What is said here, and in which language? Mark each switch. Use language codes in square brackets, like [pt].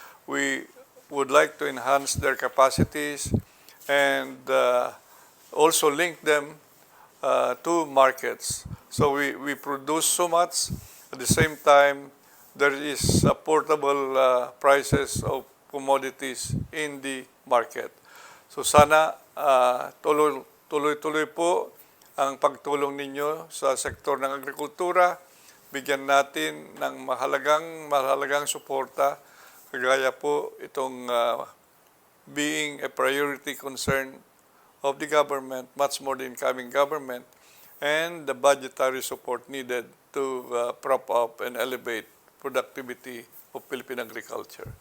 [en] We would like to enhance their capacities and also link them to markets. So we produce so much, at the same time, there is affordable prices of commodities in the market. [tl] So sana tuloy-tuloy po ang pagtulong ninyo sa sektor ng agrikultura. Bigyan natin ng mahalagang suporta, kagaya po itong [en] being a priority concern of the government, much more the incoming government, and the budgetary support needed to prop up and elevate productivity of Philippine agriculture.